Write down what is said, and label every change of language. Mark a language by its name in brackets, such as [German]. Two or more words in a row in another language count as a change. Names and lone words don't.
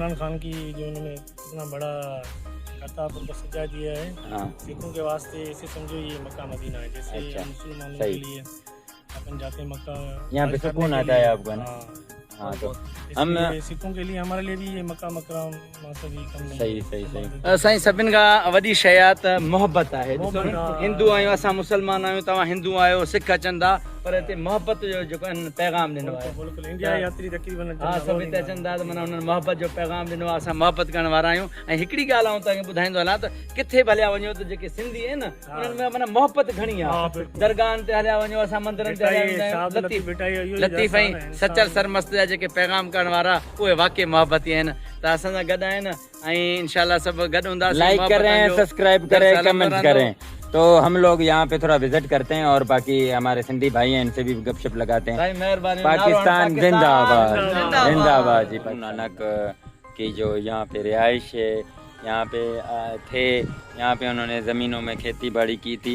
[Hindi] इमरान खान की जो उन्होंने इतना बड़ा करतारपुर को सजा दिया है। हाँ सिखों के वास्ते ऐसे समझो ये मक्का मदीना है। जैसे अच्छा, मुसलमानों सही। के लिए अपन जाते हैं मक्का, यहाँ पे सुकून आता है आपको ना। हाँ तो हम सिखों के लिए हमारे लिए भी ये मक्का मकरम से भी कम नहीं। सही सही सही। [Sindhi] साईं सभिनि खां वॾी शयात मोहब्बत आहे। हिंदू आहियूं असां मुस्लमान आहियूं तव्हां हिंदू आहियो सिख अचनि था पर हिते मोहब्बत जो जेको आहिनि पैगाम ॾिनो आहे। बिल्कुल इंडिया यात्री तकरीबन हा सभु हिते अचनि था त माना हुननि मोहब्बत जो पैगाम ॾिनो आहे। असां मोहब्बत करण वारा आहियूं। ऐं हिकिड़ी ॻाल्हि आऊं तव्हांखे ॿुधाईंदो हलां त किथे बि हलिया वञो त जेके सिंधी आहिनि न उन्हनि में माना मोहब्बत घणी आहे। दरगाहनि ते हलिया वञो असां मंदरनि ते हलिया वञो लतीफ़ ऐं सचल सरमस्त जा जेके पैगाम करण वारा उहे वाकई मोहब्बती आहिनि। त असां सां गॾु आहिनि ऐं इंशाल्लाह सभु गॾु हूंदासीं। [Hindi] लाइक करें सब्सक्राइब करें कमेंट करें। तो हम लोग यहाँ पे थोड़ा विजिट करते हैं और बाकी हमारे सिंधी भाई हैं इनसे भी गपशप लगाते हैं। मेहरबानी। पाकिस्तान जिंदाबाद जिंदाबाद जी। नानक की जो यहाँ पे रिहाइश है यहाँ पे थे, यहाँ पे उन्होंने ज़मीनों में खेती बाड़ी की थी।